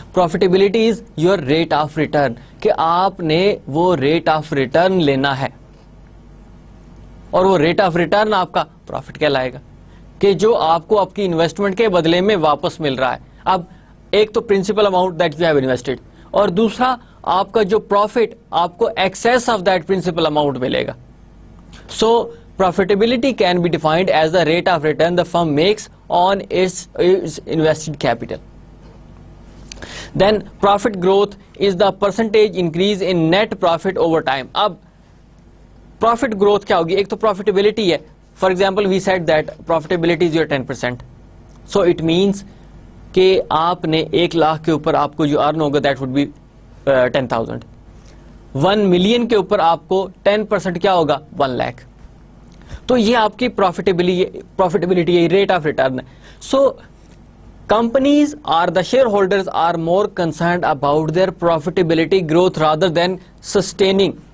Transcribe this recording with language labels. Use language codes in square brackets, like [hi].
[en] profitability is your rate of return, [ur] کہ آپ نے وہ ریٹ آف ریٹرن لینا ہے, اور وہ ریٹ آف ریٹرن آپ کا پروفٹ کہلائے گا, کہ جو آپ کو آپ کی انویسٹمنٹ کے بدلے میں واپس مل رہا ہے. اب ایک تو principal amount [en] that you have invested, [ur] اور دوسرا آپ کا جو پروفٹ آپ کو access of that principal amount ملے گا. [en] So profitability can be defined as the rate of return the firm makes on its invested capital. Then profit growth is the percentage increase in net profit over time. [ur] اب profit growth کیا ہوگی, ایک تو profitability ہے. [en] For example we said that profitability is your 10%. So it means [ur] کہ آپ نے 1 لاکھ کے اوپر آپ کو جو ارن ہوگا [en] that would be 10,000. [ur] 1 million کے اوپر آپ کو 10% کیا ہوگا, 1 lakh. تو یہ آپ کی پروفیٹیبلٹی ریٹ آف ریٹرن ہے. [en] So companies اور the share holders are more concerned about their profitability growth rather than sustaining.